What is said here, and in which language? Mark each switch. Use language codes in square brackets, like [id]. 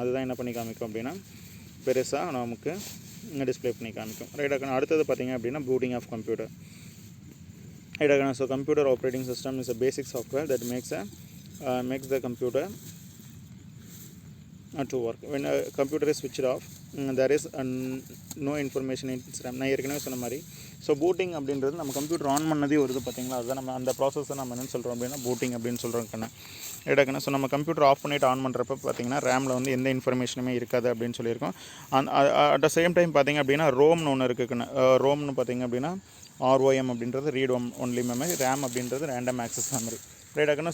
[ta] அதுதான் என்ன பண்ணி காமிக்கும் அப்படின்னா பெருசாக நமக்கு டிஸ்பிளே பண்ணி காமிக்கும். ரைட்டாகண்ணா. அடுத்தது பார்த்திங்க அப்படின்னா booting of computer. ரைட்டாகண்ணா. [en] So computer operating system is a basic software that makes the computer to work. When a computer is switched off, there is no information in its RAM. [ta] நான் ஏற்கனவே சொன்ன மாதிரி so booting அப்படின்றது நம்ம computer on பண்ணதே வருது பார்த்திங்களா, அதுதான் நம்ம அந்த ப்ராசஸ் நம்ம என்னென்னு சொல்கிறோம் அப்படின்னா பூட்டிங் அப்படின்னு சொல்கிறோம் கண்ணா. ரைட்டாக்கண்ணா. ஸோ நம்ம கம்ப்யூட்டர் ஆஃப் பண்ணிவிட்டு ஆன் பண்ணுறப்ப பார்த்திங்கன்னா ரேமில் வந்து எந்த இன்ஃபர்மேஷனுமே இருக்காது அப்படின்னு சொல்லியிருக்கோம். [en] at the same time [ta] பார்த்திங்க அப்படின்னா ரோம்னு ஒன்று இருக்குதுண்ணா. ரோம்னு பார்த்திங்க அப்படின்னா ROM அப்படின்றது ரீட் ஒன்லி மெமரி, ரேம் அப்படின்றது ரேண்டம் ஆக்சஸ் மெமரி. ரைட்டாக்கண்ணா.